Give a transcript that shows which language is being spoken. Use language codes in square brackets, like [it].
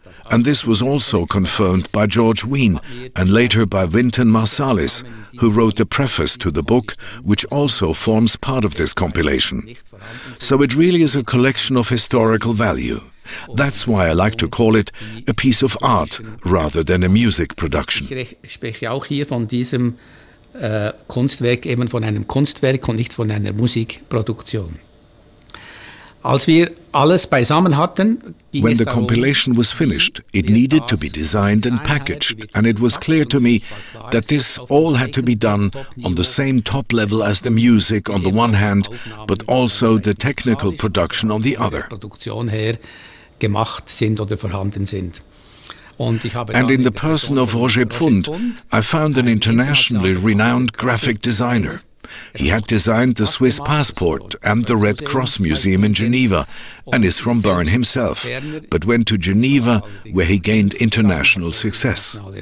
[en] And this was also confirmed by George Wein and later by Wynton Marsalis, who wrote the preface to the book, which also forms part of this compilation. So it really is a collection of historical value. That's why I like to call it a piece of art rather than a music production. [de] Ich spreche auch hier von diesem Kunstwerk, eben von einem Kunstwerk und nicht von einer Musikproduktion. Als wir alles beisammen hatten, [en] when the compilation was finished, it needed to be designed and packaged, and it was clear to me that this all had to be done on the same top level as the music on the one hand, but also the technical production on the other. [de] Produktion her gemacht sind oder vorhanden sind. [en] And in the person of Roger Pfund, I found an internationally renowned graphic designer. He had designed the Swiss passport and the Red Cross Museum in Geneva and is from Bern himself, but went to Geneva where he gained international success.